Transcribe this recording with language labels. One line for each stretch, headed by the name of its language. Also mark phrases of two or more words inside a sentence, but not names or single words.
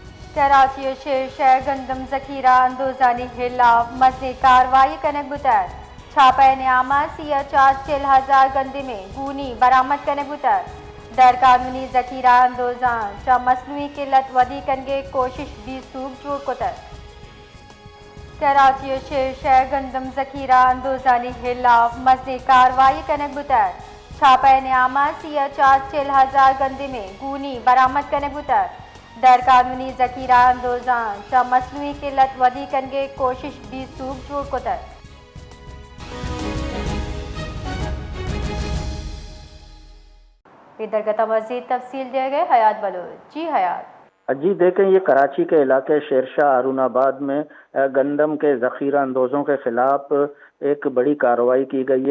Baluchi: کراچی شیر شہر گندم ذخیرہ اندوزانی خلاف مزید کارروائی کنک بتر چھاپہ نیامہ سیا 440,000 گندے میں گونی برآمد کنک بتر در قانونی ذخیرہ اندوزان چا مصنوعی قلت ودی کنگے کوشش بھی سوگ جوڑ کتر کراچی شیر شہر گندم ذخیرہ اندوزانی خلاف مزید کارروائی کنک بتر چھاپہ نیامہ سیا 440,000 گندے میں گونی برآمد کنک بتر در قانونی ذخیرہ اندوزان چا مصنوعی قلت ودی کنگے کوشش بھی سوگ جوڑ کتر ادھر کا مزید تفصیل دے گئے حیات بلوچ۔ جی حیات۔
Urdu: جی دیکھیں، یہ کراچی کے علاقے شیرشاہ ہارون آباد میں گندم کے ذخیرہ اندوزوں کے خلاف ایک بڑی کارروائی کی گئی ہے۔